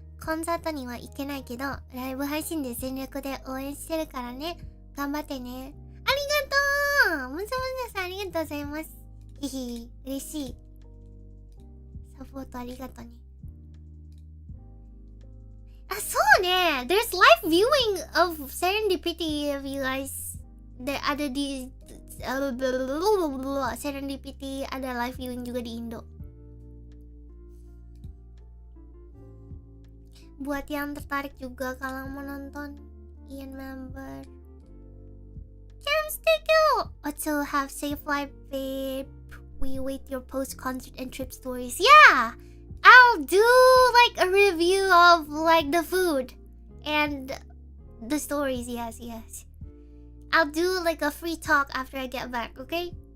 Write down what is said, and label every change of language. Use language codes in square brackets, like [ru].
[ja] コンサートには行けないけど、ライブ配信で全力で応援してるからね。頑張ってね。ありがとう。もちもちさんありがとうございます。ひひ、嬉しい。サポートありがとうね。あ、そうね。 [en] There's live viewing of Serendipity if you guys. [id] Ada di Serendipity, ada live viewing juga di Indo. Buat yang tertarik juga kalau mau nonton, Ian member. [en] Jams, thank you. Also have safe life, babe. We wait your post-concert and trip stories. Yeah, I'll do like a review of like the food and the stories. Yes, yes. I'll do like a free talk after I get back. Okay.